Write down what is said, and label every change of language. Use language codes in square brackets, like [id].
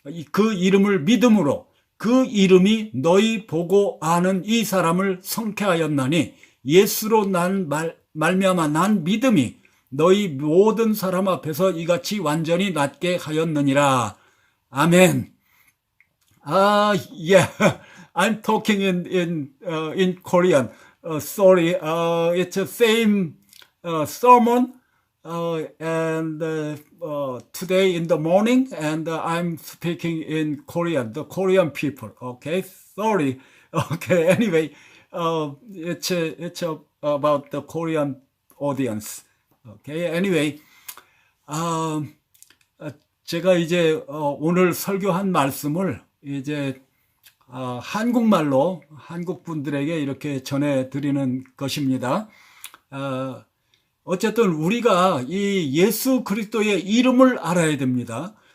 [ko] 그 이름을 믿음으로 그 이름이 너희 보고 아는 이 사람을 성케하였나니 예수로 말미암아 난 믿음이 너희 모든 사람 앞에서 이같이 완전히 낫게 하였느니라. 아멘. [en] Yeah, I'm talking in Korean. Sorry, it's the same sermon, and today in the morning, and I'm speaking in Korean, the Korean people. Okay, sorry. Okay, anyway, it's about the Korean audience. Okay, anyway, [ko] 제가 이제 오늘 설교한 말씀을 이제 한국말로 한국 분들에게 이렇게 전해드리는 것입니다. 어쨌든 우리가 이 예수 그리스도의 이름을 알아야 됩니다.